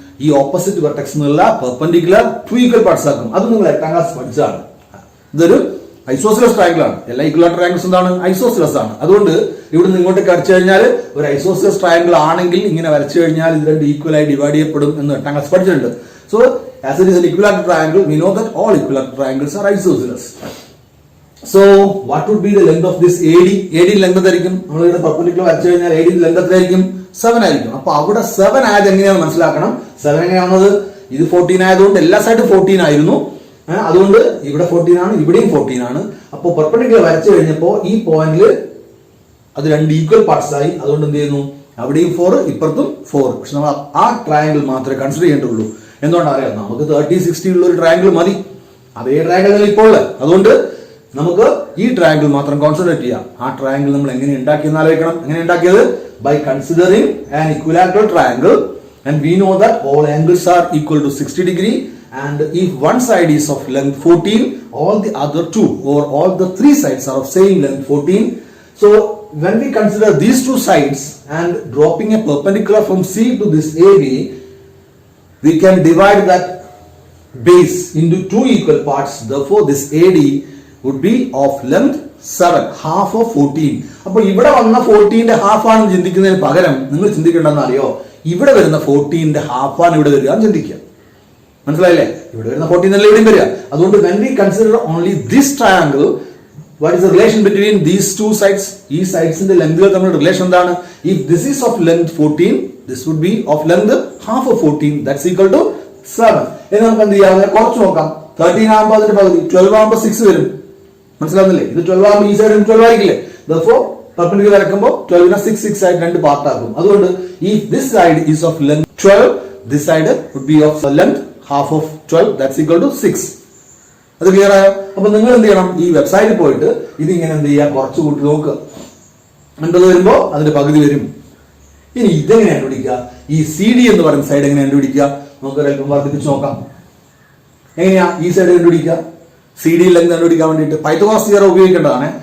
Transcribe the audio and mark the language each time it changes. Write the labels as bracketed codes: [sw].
[ml] ഈ opposite vertex എന്നുള്ള perpendicular 2 equal parts ആക്കും. അത് നിങ്ങൾ 8ാം ക്ലാസ് പഠിച്ചതാണ്. ഇതൊരു ഐസോസിലസ് ട്രയാങ്കിൾ ആണ്. എല്ലാ ഇക്വലാറ്റർ ട്രയാങ്കിൾസ് എന്താണ്? ഐസോസിലസ് ആണ്. അതുകൊണ്ട് ഇവിടുന്ന് ഇങ്ങോട്ടേക്ക് അടിച്ചു കഴിഞ്ഞാൽ ഒരു ഐസോസിലസ് ട്രയാങ്കിൾ ആണെങ്കിൽ ഇങ്ങനെ വരച്ചു കഴിഞ്ഞാൽ ഇത് രണ്ട് ഈക്വൽ ആയി ഡിവൈഡ് ചെയ്യപ്പെടും എന്ന് 8ാം ക്ലാസ് പഠിച്ചിട്ടുണ്ട്. [en] So as it is an equilateral triangle, we know that all equilateral triangles are isosceles. So what would be the length of this AD? [ml] AD length എത്രയായിരിക്കും? നമ്മൾ ഇവിടെ പെർപെൻഡിക്കുലർ വരച്ചു കഴിഞ്ഞാൽ AD ലെങ്ത് എത്രയായിരിക്കും? 7 ആയിരിക്കും. അപ്പൊ അവിടെ 7 ആയത് എങ്ങനെയാണെന്ന് മനസ്സിലാക്കണം. 7 എങ്ങനെയാണത്? ഇത് 14 ആയതുകൊണ്ട് എല്ലാ സൈഡും 14 ആയിരുന്നു. അതുകൊണ്ട് ഇവിടെ 14 ആണ്, ഇവിടെയും 14 ആണ്. അപ്പോൾ പെർപെൻഡിക്കുലർ വരച്ചു കഴിഞ്ഞപ്പോൾ ഈ പോയിന്റിൽ അത് രണ്ട് ഈക്വൽ പാർട്സ് ആയി. അതുകൊണ്ട് എന്ത് ചെയ്യുന്നു? അവിടെയും 4, ഇപ്പുറത്തും 4. പക്ഷെ നമ്മൾ ആ ട്രയാങ്കിൾ മാത്രമേ കൺസിഡർ ചെയ്യേണ്ടുള്ളൂ. എന്തുകൊണ്ടാണ് അറിയാം? നമുക്ക് 30-60 ഉള്ള ഒരു ട്രയാങ്കിൾ മതി. അതേ ട്രയാങ്കിൾ ഇപ്പോൾ ഉള്ളത്. അതുകൊണ്ട് നമുക്ക് ഈ ട്രയാങ്കിൾ മാത്രം കോൺസെൻട്രേറ്റ് ചെയ്യാം. ആ ട്രയാങ്കിൾ നമ്മൾ എങ്ങനെ ഉണ്ടാക്കിയെന്ന് ആലോചിക്കണം. എങ്ങനെ ഉണ്ടാക്കിയത്? [en] By considering an equilateral triangle and we know that all angles are equal to 60 degree, and if one side is of length 14, all the other two or all the 3 sides are of same length 14. So when we consider these 2 sides and dropping a perpendicular from C to this AB, we can divide that base into 2 equal parts. Therefore this AD would be of length 7, half of 14. [ml] അപ്പോൾ ഇവിടെ വന്ന 14ന്റെ half ആണ് ചിന്തിക്കുന്നതിന് പകരം നിങ്ങൾ ചിന്തിക്കേണ്ടെന്ന് അറിയോ? ഇവിടെ വരുന്ന 14ന്റെ half ആണ് ഇവിടെ വരിക എന്ന് ചിന്തിക്കുക. മനസ്സിലായില്ലേ? ഇവിടെ വരുന്ന 14 അല്ലേ ഇവിടെയും വരിക. അതുകൊണ്ട് [en] when we consider only this triangle, what is the relation between these 2 sides? [ml] ഈ സൈഡ്സിന്റെ ലെങ്തുകൾ തമ്മിലുള്ള റിലേഷൻ എന്താണ്? [en] If this is of length 14, this would be of length half of 14, that's equal to 7. [ml] ഇനി നമുക്ക് എന്ത് ചെയ്യാം? കുറച്ച് നോക്കാം. 13 ആകുമ്പോൾ അതിന്റെ പകുതി, 12 ആകുമ്പോൾ 6 വരും. മനസ്സിലാവുന്നില്ലേ? ഇത് 12 ആകുമ്പോൾ ഈ സൈഡ് 12 ആയിരിക്കില്ലേ? [en] Therefore [ml] പെർപെൻഡിക്കുലർ വരക്കുമ്പോൾ 12നെ 6 ആയിട്ട് രണ്ട് പാർട്ട് ആക്കും. അതുകൊണ്ട് [en] if this side is of length 12, this side would be of length half of 12, that's equal to 6. [ml] അത് ക്ലിയർ ആയോ? അപ്പൊ നിങ്ങൾ എന്ത് ചെയ്യണം? ഈ വെബ്സൈറ്റിൽ പോയിട്ട് ഇതിങ്ങനെ എന്ത് ചെയ്യുക? കുറച്ച് കൂട്ടി നോക്കുക. 50 വരുമ്പോൾ അതിന്റെ പകുതി വരും. ഇനി ഇതെങ്ങനെ കണ്ടുപിടിക്കുക? ഈ CD എന്ന് പറയുന്ന സൈഡ് എങ്ങനെ കണ്ടുപിടിക്കുക? നമുക്ക് അല്പം വർദ്ധിപ്പിച്ച് നോക്കാം. എങ്ങനെയാ ഈ സൈഡ് കണ്ടുപിടിക്കുക? സി ഡി ലെങ്ത് കണ്ടുപിടിക്കാൻ വേണ്ടിയിട്ട് പൈത്തഗോറസ് തിയറം ഉപയോഗിക്കേണ്ടതാണ്.